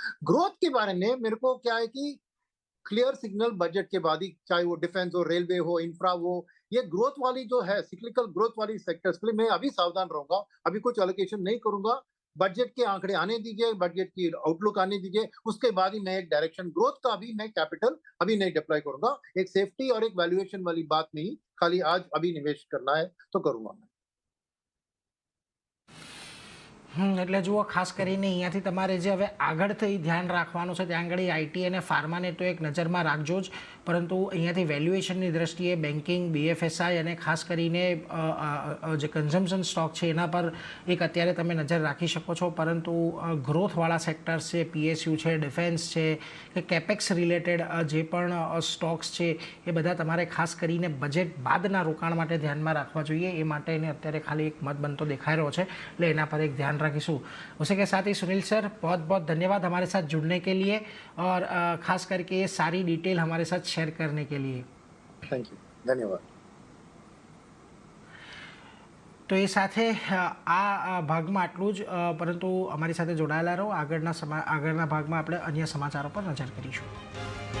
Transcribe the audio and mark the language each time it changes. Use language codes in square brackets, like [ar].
[hi] Growth के बारे में मेरे को क्या है कि क्लियर सिग्नल बजट के बाद ही, चाहे वो डिफेंस हो, रेलवे हो, इंफ्रा हो, ये ग्रोथ वाली जो है, सिक्लिकल ग्रोथ वाली सेक्टर्स के लिए मैं अभी सावधान रहूंगा, अभी कुछ एलोकेशन नहीं करूंगा। बजट के आंकड़े आने दीजिए, बजट की आउटलुक आने दीजिए, उसके बाद ही मैं एक डायरेक्शन ग्रोथ का भी मैं कैपिटल अभी नहीं डिप्लॉय करूंगा। एक सेफ्टी और एक वैल्यूएशन वाली बात नहीं, खाली आज अभी निवेश करना है तो करूंगा मैं। [gu] એટલે જુઓ, ખાસ કરીને અહીંયાથી તમારે જે હવે આગળથી ધ્યાન રાખવાનું છે ત્યાં આગળ આઈટી અને ફાર્માને તો એક નજરમાં રાખજો જ, પરંતુ અહીંયાથી વેલ્યુએશનની દ્રષ્ટિએ બેન્કિંગ, બીએફએસઆઈ અને ખાસ કરીને જે કન્ઝમ્પશન સ્ટોક છે એના પર એક અત્યારે તમે નજર રાખી શકો છો. પરંતુ ગ્રોથવાળા સેક્ટર્સ છે, પીએસયુ છે, ડિફેન્સ છે કે કેપેક્સ રિલેટેડ જે પણ સ્ટોક્સ છે એ બધા તમારે ખાસ કરીને બજેટ બાદના રોકાણ માટે ધ્યાનમાં રાખવા જોઈએ. એ માટે એને અત્યારે ખાલી એક મત બનતો દેખાઈ રહ્યો છે, એટલે એના પર એક ધ્યાન रखीશું. [hi] उसी के साथ ही सुनील सर, बहुत बहुत धन्यवाद हमारे साथ जुड़ने के लिए और खास करके ये सारी डिटेल हमारे साथ शेयर करने के लिए. थैंक यू, धन्यवाद. [gu] તો એ સાથે આ ભાગમાં આટલું જ, પરંતુ અમારી સાથે જોડાયેલા રહો. આગળના ભાગમાં આપણે અન્ય સમાચારો પર નજર કરીશું.